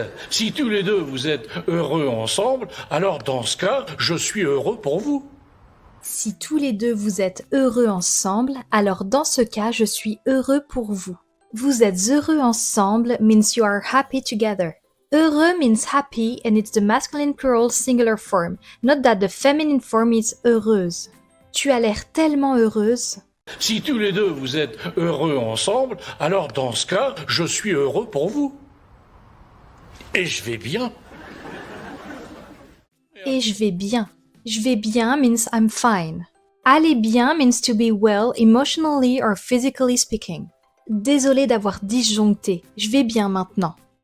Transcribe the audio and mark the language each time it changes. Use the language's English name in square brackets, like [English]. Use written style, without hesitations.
[French] Si tous les deux vous êtes heureux ensemble, alors dans ce cas, je suis heureux pour vous. Si tous les deux vous êtes heureux ensemble, alors dans ce cas, je suis heureux pour vous. Vous êtes heureux ensemble [English] means you are happy together. Heureux means happy and it's the masculine plural singular form. Note that the feminine form is heureuse. [French] Tu as l'air tellement heureuse. Si tous les deux vous êtes heureux ensemble, alors dans ce cas, je suis heureux pour vous. Et je vais bien. Et je vais bien. Je vais bien [English] means I'm fine. [French] Aller bien [English] means to be well emotionally or physically speaking. [French] Désolé d'avoir disjoncté. Je vais bien maintenant.